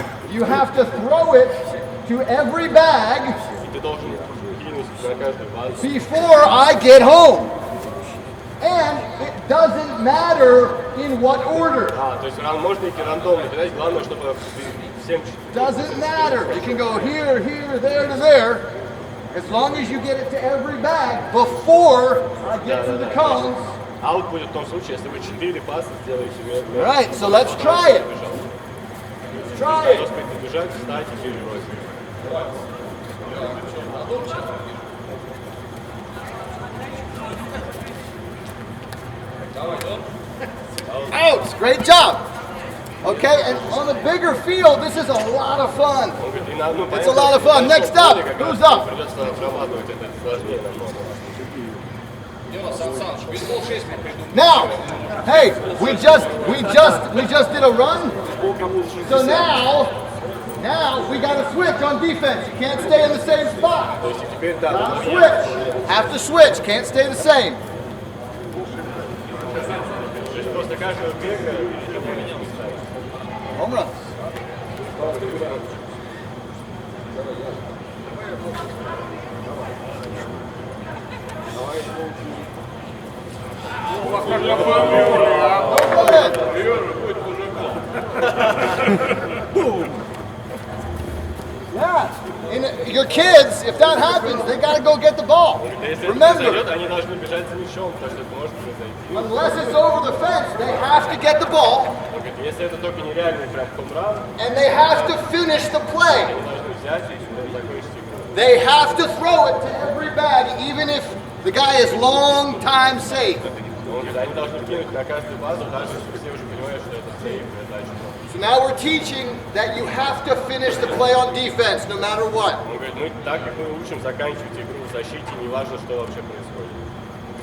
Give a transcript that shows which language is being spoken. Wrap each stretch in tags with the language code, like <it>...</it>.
<en>You have to throw it to every bag</en> <ru>и ты должен кинуть на каждую базу.</ru> <en>before I get home. And it doesn't matter in what order.</en> <ru>То есть можно идти рандомно кидать, главное, чтобы 7-4.</ru> <en>Doesn't matter. You can go here, here, there to there. As long as you get it to every bag before I get to the cones.</en> <ru>Аут будет в том случае, если вы 4 паса сделаете вверх.</ru> <en>Right, so let's try it. Let's try</en> <ru>Кто</ru> <en>it.</en> <ru>успеет побежать, встать и перебросить.</ru> <en>Ouch, great job. Okay, and on the bigger field, this is a lot of fun.</en> <ru>Он говорит, и на- ну,</ru> <en>It's a lot of fun. Next up, who's up?</en> <ru>Придется отрабатывать это сложнее намного.</ru> <en>Now, hey, we just did a run. So now we got to switch on defense. You can't stay in the same spot.</en> <ru>То есть теперь да,</ru> <en>Gotta switch. Have to switch. Can't stay the same.</en> <ru>то есть после каждого бега</ru> <en>Home run. Go ahead. Yeah. And your kids, if that happens, they got to go get the ball.</en> <ru>если это</ru> <en>Remember,</en> <ru>произойдет, они должны бежать за мячом, потому что это может произойти.</ru> <en>unless it's over the fence, they have to get the ball</en> <ru>Он говорит, если это только нереальный прям хомран,</ru> <en>and they have to finish the play.</en> <ru>они должны взять и закончить игру.</ru> <en>They have to throw it to every bag, even if the guy is long time safe.</en> <ru>Он говорит, они должны кинуть на каждую базу, даже если все уже понимают, что это сейф, это очень много.</ru> <en>So now we're teaching that you have to finish the play on defense, no matter what.</en> <ru>Он говорит, мы так как мы учим заканчивать игру в защите, неважно, что вообще происходит.</ru>